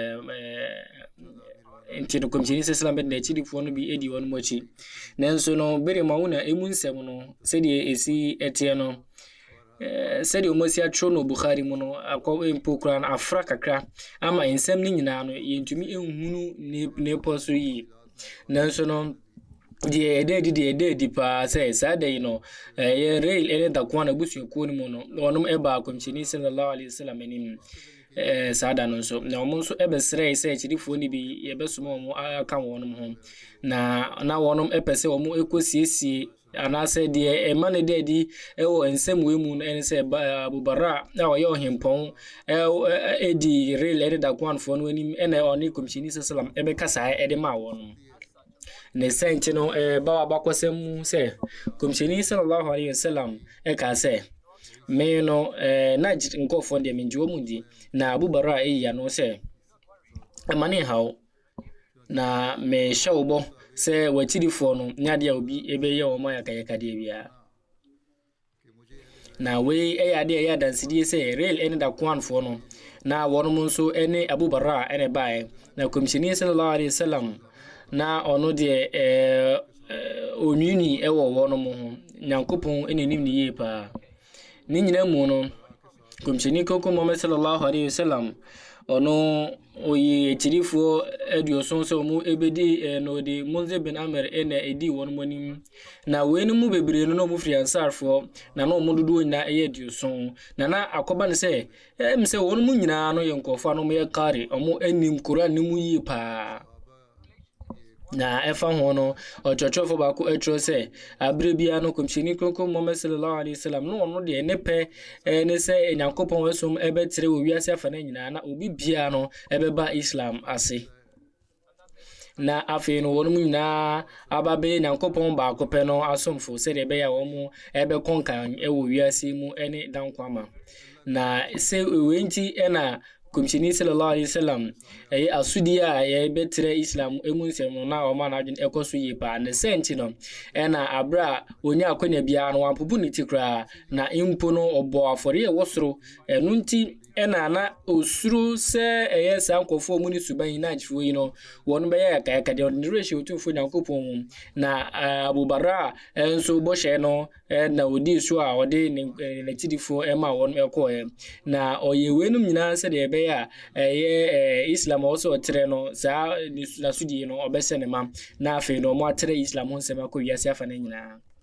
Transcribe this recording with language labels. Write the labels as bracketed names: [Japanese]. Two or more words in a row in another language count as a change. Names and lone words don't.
[Akan] nti no kɔmhyɛni sɛ Islam bɛde n'akyirifoɔ no bi ɛdi wɔn mo akyi nanso no bere ma wo na emu nsɛm no sɛdeɛ esi ɛteɛ no sɛdeɛ wɔn asi atwerɛ no Bukhari mu no akɔ mpo kora no afra kakra ama nsɛm no nyinaa no yɛntumi nhunu ne pɔ so yi nanso no deɛ ɛda adi paa sɛ saa da yi no yɛ rail ɛne dakoa na abusuakuo no mu no wɔnom ɛba kɔmhyɛni [Arabic] صلى الله عليه وسلم [Akan] anim saa da no nso na wɔn nso ɛbɛsrɛ sɛ akyirifoɔ no bi yɛbɛsoma wɔn aka wɔn ho na wɔnom ɛpɛ sɛ wɔn ɛkɔsiesie anaasɛ deɛ ɛma ne da adi ɛwɔ nsɛm wei mu no ɛne sɛ Abubara a ɔyɛ ɔhempɔn ɛdi rail ɛne dakoanfoɔ no anim ɛna ɔne kɔmhyɛni sallam ɛbɛka saa ɛde ma wɔn ne sɛnti no ba abakɔsɛm mu sɛ kɔmhyɛni [Arabic] صلى الله عليه وسلم [Akan] ɛka sɛ me no na nkɔfoɔ deɛ menjiwo mu di na Abubara ɛyi ano sɛ ɛmane haw na me hyɛ wo bɔ sɛ wakyirifoɔ no nyade a obi ɛbɛyɛ wɔn ayakayaka deɛ bia na wei ɛyɛ ade ɛyɛ adansidie sɛ rail ɛne dakoanfoɔ no na wɔn nso ɛne Abubara ɛne bae na kɔmhyɛni [Arabic] صلى الله عليه وسلم [Akan] na ɔno deɛ onwini ɛwɔ wɔn mo ho Nyankopɔn ɛne nim ne yie paa ne nyina mu no kɔmhyɛni koko Muhammad [Arabic] صلى الله عليه وسلم [Akan] ɔno oyi akyirifoɔ aduoson sɛ ɔmo ɛbɛdi na ɔde Munzir bin Amir ɛna ɛdi wɔn mo anim na wei no mu bebree no na ɔmo firi ansarfoɔ na ɔmo dodoɔ nyinaa ɛyɛ aduoson na akɔba ne sɛ sɛ wɔn mo nyinaa no yɛ nkɔfoɔ a ɔmo yɛ kare ɔmo anim Koran ne mu yie paa na ɛfa ho no ɔtwɔtwɔfo baako ɛtwerɛ sɛ abere bia no kɔmhyɛni kronko Muhammad [Arabic] صلى الله عليه وسلم [Akan] no ɔno deɛ ne pɛ ne sɛ Nyankopɔn wasom ɛbɛtere wɔ wiase afa na nyinaa na obi bia no ɛbɛba Islam ase na afei no wɔn mu nyinaa aba bɛyɛ Nyankopɔn baako pɛ no asomfo sɛdeɛ ɛbɛyɛ a wɔn ɛbɛkɔnkan ɛwɔ wiase mu ɛne dankwama na sɛ wɛnti ɛna kɔmhyɛni [Arabic] صلى الله عليه وسلم [Akan] ɛyɛ asudi a yɛbɛtere Islam emu nsɛm no na ɔma na adwene ɛkɔ so yie paa ne sɛnti no ɛna abra onya akonya bia no wampobu ne ti koraa na impo no ɔbɔ afɔre ɛwɔ soro ɛno nti ɛna na osuro sɛ ɛyɛ saa nkɔfoɔ mu ne suban na agyefoɔ yi no wɔn bɛyɛ yakayaka deɛ ɔde rehyɛ otumfo Nyankopɔn mu na Abubara nso bɔhyɛ no na odi so a ɔde ne tidifoɔ ɛma wɔn ɛkɔɛ na ɔyɛ wenum nyinaa sɛ deɛ ɛbɛyɛ a ɛyɛ Islam ɔsɔ ɔtere no saa nasudie no ɔbɛsɛ ne ma na afei no ɔmo atere Islam ho nsɛm akɔ wiase afa ne nyinaa